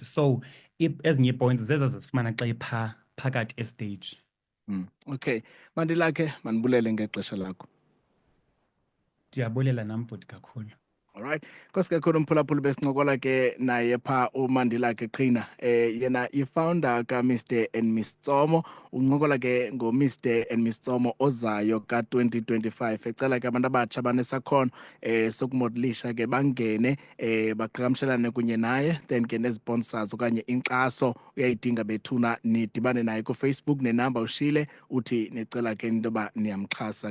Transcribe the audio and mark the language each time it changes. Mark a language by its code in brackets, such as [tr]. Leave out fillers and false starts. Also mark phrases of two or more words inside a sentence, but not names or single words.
[xh] So ezinye ii-points zezaa zizifumana xa iphaa phakathi estage. Okay, Mandilakhe mandibulele ngexesha lakho. Ndiyabulela nam bhuti kakhulu. Alright, nkosi kakhulu umphulaphuli besincokola ke naye phaa uMandilakhe Qhina, yena i-founder ka-Mr and Miss Tsomo. Uncokola ke ngo-Mr and Miss Tsomo ozayo ka-2025, ecela ke abantu abatsha banesakhono sokumodelisha ke bangene baqhagamshelane kunye naye, then ke nezi-sponsors okanye inkxaso uyayidinga bethuna nidibane naye kuFacebook, nenamba ushile uthi nicela ke into yoba niyamxhasa.